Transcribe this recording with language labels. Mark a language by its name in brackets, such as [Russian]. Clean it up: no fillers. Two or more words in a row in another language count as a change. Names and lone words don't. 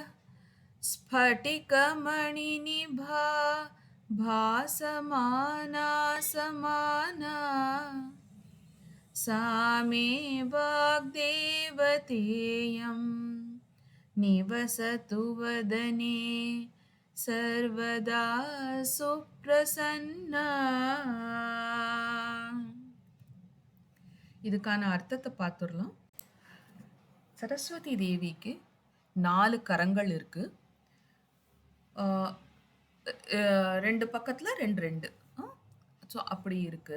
[Sanskrit] स्फटिकमणिनिभा भासमाना समाना सा मे वाग्देवतेयं निवसतु वदने सर्वदा सुप्रसन्ना. [Tamil] இதுக்கான அர்த்தத்தை பார்த்துடலாம். சரஸ்வதி தேவிக்கு 4 கரங்கள் இருக்கு. 2 பக்கத்தில் 2 ஸோ அப்படி இருக்கு.